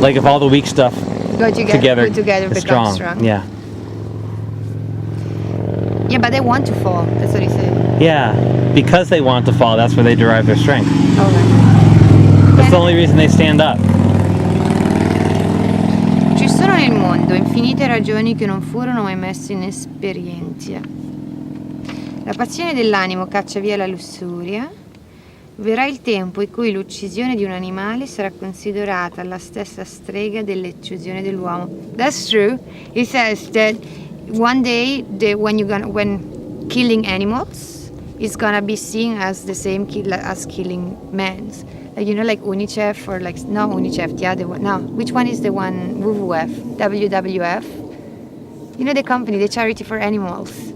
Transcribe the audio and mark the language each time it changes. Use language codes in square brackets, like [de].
[en] Like if all the weak stuff go together it's become strong. Yeah. Yeah, but they want to fall. That's what he said. Yeah, because they want to fall, that's where they derive their strength. Okay. That's the only reason they stand up. [it] Ci sono nel mondo infinite ragioni che non furono mai messe in esperienza. La passione dell'animo caccia via la lussuria. Verrà il tempo in cui l'uccisione di un animale sarà considerata la stessa strega dell'uccisione dell'uomo. [en] That's true. He says that one day when killing animals is gonna be seen as the same as killing men. Like, you know, like UNICEF or like not UNICEF, the other one. No, which one is the one? WWF. You know the company, the charity for animals.